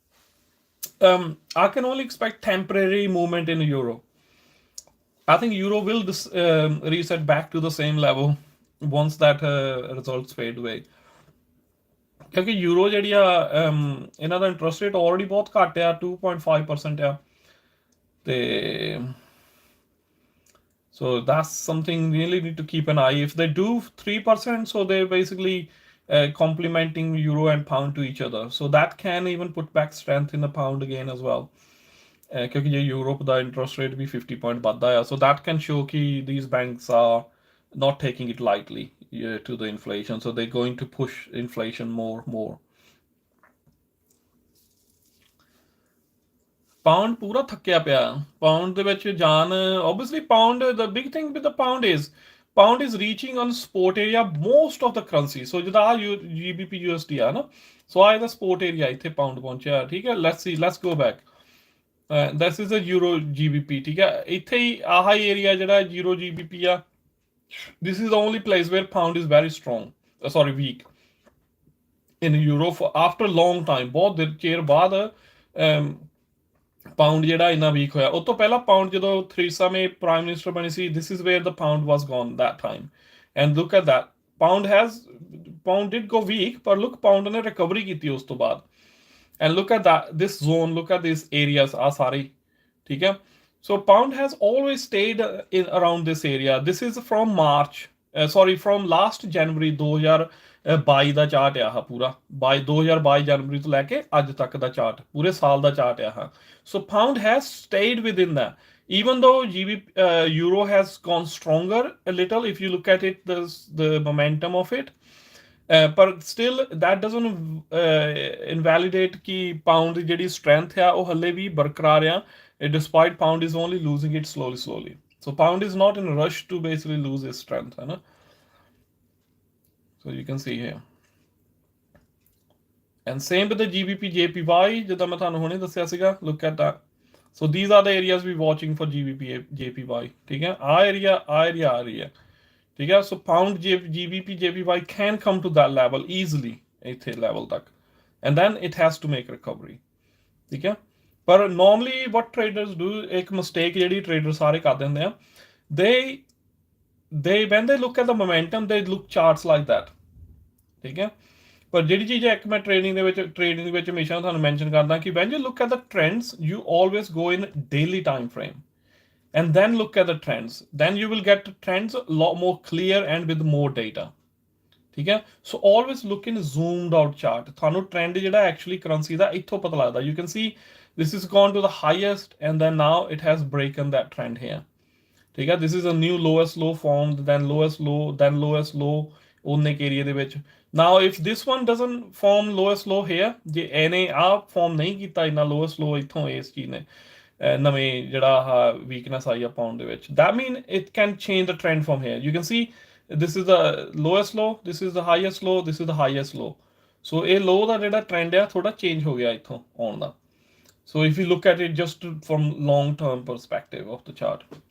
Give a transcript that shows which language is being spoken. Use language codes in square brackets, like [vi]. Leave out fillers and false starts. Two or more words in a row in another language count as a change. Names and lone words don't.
[en] I can only expect temporary movement in euro. I think euro will reset back to the same level once that results fade away. [pa] ਕਿਉਂਕਿ ਯੂਰੋ ਜਿਹੜੀ ਆ ਇਹਨਾਂ ਦਾ ਇੰਟਰਸਟ ਰੇਟ ਆਲਰੇਡੀ ਬਹੁਤ ਘੱਟ ਆ, 2.5% ਆ, ਤੇ [en] so that's something really need to keep an eye. If they do 3%, so they're basically complementing euro and pound to each other, so that can even put back strength in the pound again as well. [pa] ਕਿਉਂਕਿ ਜੇ ਯੂਰਪ ਦਾ ਇੰਟਰਸਟ ਰੇਟ ਵੀ 50 ਪੁਆਇੰਟ ਵੱਧਦਾ ਆ, [en] so that can show ਕਿ these banks are not taking it lightly to the inflation, so they're going to push inflation more. [pa] Pound ਪੂਰਾ ਥੱਕਿਆ ਪਿਆ, pound ਦੇ ਵਿੱਚ ਜਾਨ, [en] obviously pound, the big thing with the pound is reaching on spot area most of the currency. [pa] So ਜਿੱਦਾਂ GBP USD ਆ ਨਾ, so ਆ ਇਹਦਾ [en] spot area [pa] ਇੱਥੇ pound ਪਹੁੰਚਿਆ, ਠੀਕ ਹੈ. [en] let's go back. This is a euro GBP, [pa] ਠੀਕ ਹੈ. ਇੱਥੇ ਹੀ ਆਹ ਏਰੀਆ ਜਿਹੜਾ euro GBP ਆ, [en] this is the only place where pound is very strong, weak in euro after long time. [pa] ਬਹੁਤ ਚਿਰ ਬਾਅਦ pound ਜਿਹੜਾ ਇੰਨਾ weak ਹੋਇਆ. ਉਸ ਤੋਂ ਪਹਿਲਾਂ pound ਜਦੋਂ ਥਰੀਸਾ ਮੇ [en] prime minister [pa] ਬਣੀ ਸੀ, [en] this is where the pound was gone that time. And look at that, pound did go weak, but look, [pa] pound ਨੇ recovery ਕੀਤੀ ਉਸ ਤੋਂ ਬਾਅਦ. [en] And look at that, this zone, look at these areas, sorry, [hi] ठीक है. [en] So pound has always stayed in around this area. This is from from last January [pa] 2022 ਦਾ ਚਾਰਟ ਆ ਪੂਰਾ, 2022 ਜਨਵਰੀ ਤੋਂ ਲੈ ਕੇ ਅੱਜ ਤੱਕ ਦਾ ਚਾਰਟ, ਪੂਰੇ ਸਾਲ ਦਾ ਚਾਰਟ ਆ. [en] So pound has stayed within that, even though euro has gone stronger a little if you look at it, the momentum of it. But still that doesn't invalidate [pa] कि pound ਦੀ ਜਿਹੜੀ strength ਹੈ ਉਹ ਹੱਲੇ ਵੀ ਬਰਕਰਾਰ ਆ, [en] despite pound is only losing it slowly. So pound is not in a rush to basically lose its strength, [hi] है ना. [en] So you can see here, and same with the GBP JPY [pa] ਜਿੱਦਾਂ ਮੈਂ ਤੁਹਾਨੂੰ ਹੁਣੇ ਦੱਸਿਆ ਸੀਗਾ. [en] Look at that. So these are the areas we watching for GBP JPY, [pa] ਠੀਕ ਹੈ. [en] ਆ area, [hi] ठीक है. [en] So pound GBP JPY can come to that level easily, ਇੱਥੇ level ਤੱਕ, and then it has to make recovery, [pa] ਠੀਕ ਹੈ. [en] ਪਰ normally what traders do, [pa] ਇੱਕ mistake ਜਿਹੜੀ traders ਸਾਰੇ ਕਰ ਦਿੰਦੇ ਆ, [en] they when they look at the momentum, they look charts like that, [pa] ਠੀਕ ਹੈ. ਪਰ ਜਿਹੜੀ ਚੀਜ਼ ਇੱਕ ਮੈਂ ਟ੍ਰੇਡਿੰਗ ਦੇ ਵਿੱਚ ਹਮੇਸ਼ਾ ਤੁਹਾਨੂੰ ਮੈਂਸ਼ਨ ਕਰਦਾ ਕਿ [en] when you look at the trends, you always go in daily time frame and then look at the trends, then you will get trends a lot more clear and with more data, [pa] ਠੀਕ ਹੈ. [en] So always look in zoomed out chart. [pa] ਤੁਹਾਨੂੰ trend ਜਿਹੜਾ actually currency ਦਾ ਇੱਥੋਂ ਪਤਾ ਲੱਗਦਾ. [en] You can see this is gone to the highest and then now it has broken that trend here, [pa] ਠੀਕ ਹੈ. [en] This is a new lowest low formed, then lowest low [pa] ਉਹਨੇ ਏਰੀਆ ਦੇ ਵਿੱਚ. [en] Now if this one doesn't form lowest low here, [pa] ਜੇ ਇਹਨੇ form ਨਹੀਂ ਕੀਤਾ ਇੰਨਾ [en] lowest low [pa] ਇੱਥੋਂ ਇਸ ਚੀਜ਼ ਨੇ ਨਵੇਂ ਜਿਹੜਾ weakness ਆਈ ਆ pound ਦੇ ਵਿੱਚ, [en] that mean it can change the trend from here. You can see this is the lowest low, this is the highest low, this is the highest low. [pa] So ਇਹ low ਦਾ ਜਿਹੜਾ trend ਆ ਥੋੜਾ change ਹੋ ਗਿਆ ਇੱਥੋਂ ਆਉਣ ਦਾ. [en] So if you look at it just from long term perspective of the chart.